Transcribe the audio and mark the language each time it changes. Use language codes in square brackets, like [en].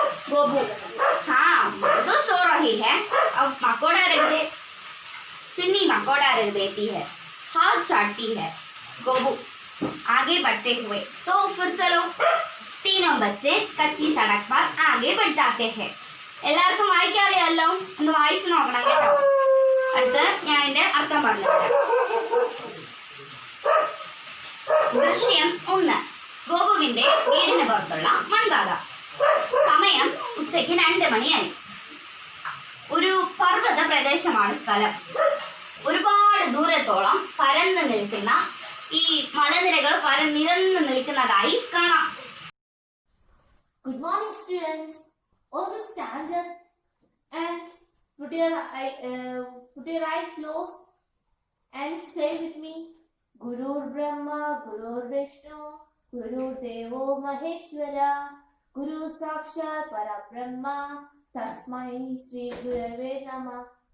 [hi] गोबू, हाँ माम तो सो रही है, अब मकोड़ा रख दे. चुन्नी मकोड़ा रख देती है, हाथ चाटती है. गोबू, आगे बढ़ते हुए। तो फिर चलो, तीनों बच्चे कच्ची सड़क पर आगे बढ़ जाते हैं. [ml] എല്ലാവർക്കും വായിക്കാൻ അറിയാമല്ലോ? ഒന്ന് വായിച്ചു നോക്കണം കേട്ടോ. അടുത്ത് ഞാൻ ഇതിന്റെ അർത്ഥം പറഞ്ഞുതരാം. ദൃശ്യം 1. ഗോപുവിന്റെ വീടിന് പുറത്തുള്ള മൺകാക. സമയം ഉച്ചയ്ക്ക് 2 മണിയായി. ഒരു പർവ്വത പ്രദേശമാണ് സ്ഥലം. ഒരുപാട് ദൂരത്തോളം പരന്നു നിൽക്കുന്ന ഈ മലനിരകൾ പരന്നിരന്നു നിൽക്കുന്നതായി കാണാം. [en] Good morning, students. All to stand up and put your eye close and say with me. [sa] Gurur Brahma, Gurur Vishnu, Guru Devo Maheshwara, Guru Sakshat Parabrahma, Tasmai Sri Gurave Namah.